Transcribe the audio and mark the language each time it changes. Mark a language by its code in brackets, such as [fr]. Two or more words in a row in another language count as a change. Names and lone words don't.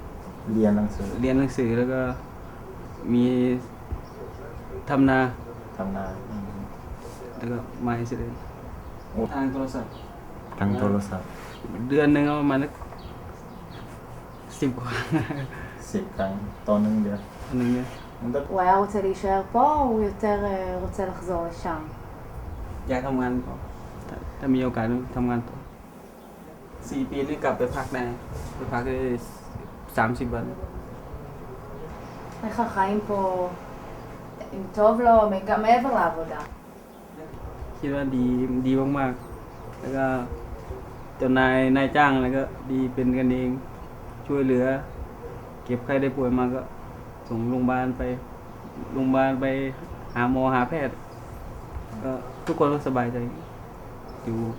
[th] เรียนหนังสือ เรียนหนังสือแล้วก็มีทำนา ทำงาน แล้วก็มาอิสราเอลทางโทรศัพท์ ทางโทรศัพท์ เดือนหนึ่งก็ประมาณ10 กว่า 10 ครั้งต่อ1 เดือน [he] הוא היה רוצה להישאר פה, או הוא יותר רוצה לחזור לשם? [th] อยากทำงานต่อถ้ามีโอกาสทำงานต่อ4 ปีนี่กลับไปพักได้ไปพักได้30 วัน [he] איך החיים פה, אם טוב לו, גם מעבר לעבודה? [th] คิดว่าดีมากๆแล้วก็เจ้านายจ้างแล้วก็ดีเป็นกันเองช่วยเหลือเก็บใครได้ป่วยมาก็ส่งโรงพยาบาลไปหาหมอหาแพทย์ก็ทุกคนก็สบายใจอยู่